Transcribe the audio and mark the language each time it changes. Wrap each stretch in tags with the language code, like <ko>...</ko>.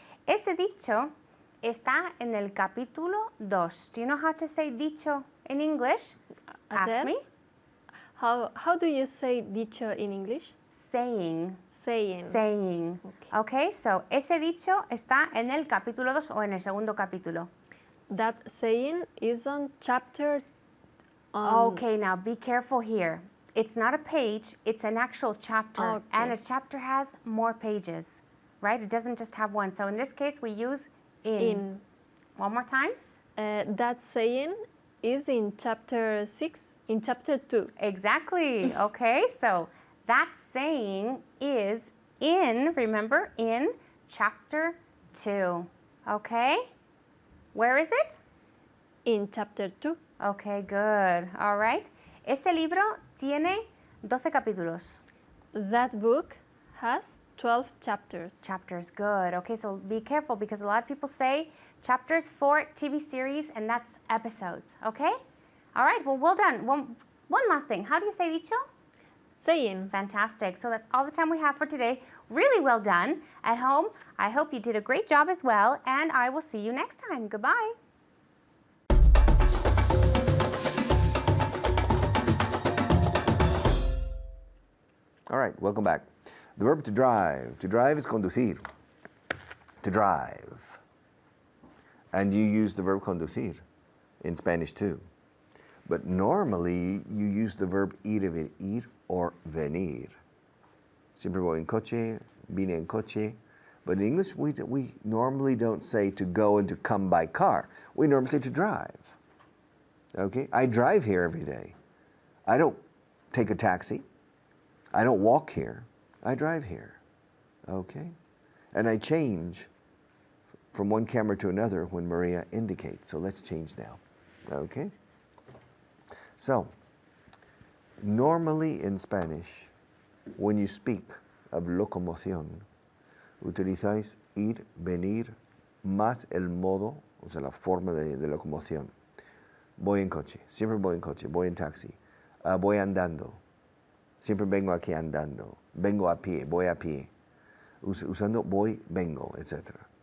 <es>Ese dicho está en el capítulo 2.</es> <en>Do you know how to say dicho in English? Ask Adele? me. How do you say dicho in English? Saying. Saying. Saying.</en> <es>Okay, so ese dicho está en el capítulo 2 o en el segundo capítulo.</es> <en>That saying is on chapter. Okay, now be careful here. It's not a page, it's an actual chapter. Okay. And a chapter has more pages, right? It doesn't just have one. So in this case, we use in. One more time. That saying is in chapter 6, in chapter 2. Exactly. Okay, so that saying is in, remember, in chapter 2. Okay? Where is it? In chapter 2. Okay, good. All right.</en> <es>Ese libro tiene 12 capítulos.</es> <en>That book has 12 chapters. Chapters, good. Okay, so be careful because a lot of people say chapters for TV series and that's episodes. Okay? All right, well done. One last thing. How do you say dicho? Saying. Fantastic. So that's all the time we have for today. Really well done. At home, I hope you did a great job as well, and I will see you next time. Goodbye. All right, welcome back. The verb to drive. To drive is conducir. To drive. And you use the verb conducir in Spanish too. But normally you use the verb ir or venir.</en> <es>Siempre voy en coche, vine en coche.</es> <en>But in English, we normally don't say to go and to come by car. We normally say to drive. Okay? I drive here every day. I don't take a taxi. I don't walk here. I drive here. Okay? And I change from one camera to another when Maria indicates. So let's change now. Okay?</en> <es>So, normally in Spanish, when you speak of locomoción, utilizáis ir, venir, más el modo, o sea, la forma de locomoción. Voy en coche, siempre voy en coche, voy en taxi, voy andando, siempre vengo aquí andando, vengo a pie, voy a pie, usando voy, vengo, etc.</es>